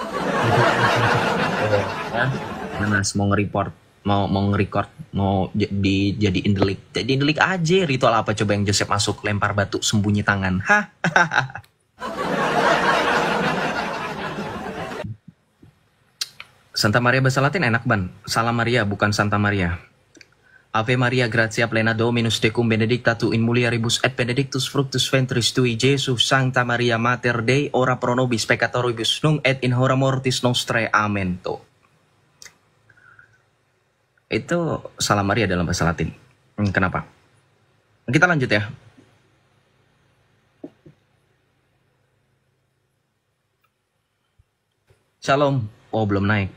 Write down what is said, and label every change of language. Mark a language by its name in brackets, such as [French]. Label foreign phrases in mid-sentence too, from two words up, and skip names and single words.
[Indonesian] Ya, Mas mau nge-report, mau nge-record, mau dijadiin delik. Jadiin delik aja. Ritual apa coba yang Joseph masuk lempar batu sembunyi tangan? Hah? Santa Maria bahasa Latin enak ban. Salam Maria bukan Santa Maria. [Latin] Ave Maria gratia plena Dominus tecum benedicta tu in mulieribus et benedictus fructus ventris tui Jesus. Sancta Maria Mater Dei ora pro nobis peccatoribus nunc et in hora mortis nostrae. [Indonesian] Amen. Tuh. Itu Salam Maria dalam bahasa Latin. Kenapa? Kita lanjut ya. Shalom. Oh belum naik.